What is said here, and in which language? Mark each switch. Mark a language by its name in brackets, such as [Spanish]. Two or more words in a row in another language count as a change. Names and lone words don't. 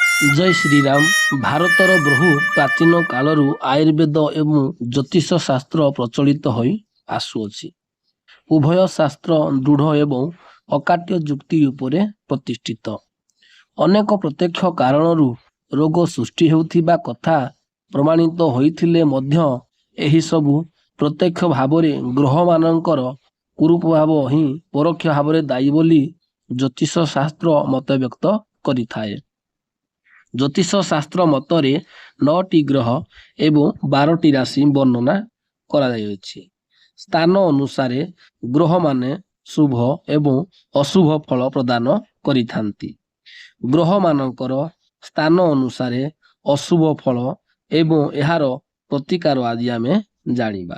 [Odia] जय श्रीराम। ଭାରତର ବହୁ ପ୍ରାଚୀନ କାଳରୁ ଆୟୁର୍ବେଦ ଏବଂ ଜ୍ୟୋତିଷ ଶାସ୍ତ୍ର ପ୍ରଚଳିତ ହୋଇ ଆସୁଅଛି। ଉଭୟ ଶାସ୍ତ୍ର ଦୃଢ଼ ଏବଂ ଅକାଟ୍ୟ ଯୁକ୍ତି ଉପରେ ପ୍ରତିଷ୍ଠିତ। ଅନେକ ପ୍ରତ୍ୟକ୍ଷ କାରଣରୁ ରୋଗ ସୃଷ୍ଟି ହେଉଥିବା କଥା ପ୍ରମାଣିତ ହୋଇଥିଲେ ମଧ୍ୟ ଏହି ସବୁ ପ୍ରତ୍ୟକ୍ଷ ଭାବରେ ଗ୍ରହ ମାନଙ୍କର କୁପ୍ରଭାବ ହିଁ ପରୋକ୍ଷ ଭାବରେ ଦାୟୀ ବୋଲି ଜ୍ୟୋତିଷ ଶାସ୍ତ୍ର ମତ ବ୍ୟକ୍ତ କରିଥାଏ। ଜ୍ୟୋତିଷ ଶାସ୍ତ୍ର ମତରେ 9ଟି ଗ୍ରହ ଏବଂ 12ଟି ରାଶି ବର୍ଣ୍ଣନା କରାଯାଇଅଛି। ସ୍ଥାନ ଅନୁସାରେ ଗ୍ରହ ମାନେ ଶୁଭ ଏବଂ ଅଶୁଭ ଫଳ ପ୍ରଦାନ କରିଥାନ୍ତି। ଗ୍ରହମାନଙ୍କର ସ୍ଥାନ ଅନୁସାରେ ଅଶୁଭ ଫଳ ଏବଂ ଏହାର ପ୍ରତିକାର ଆଦି ଆମେ ଜାଣିବା।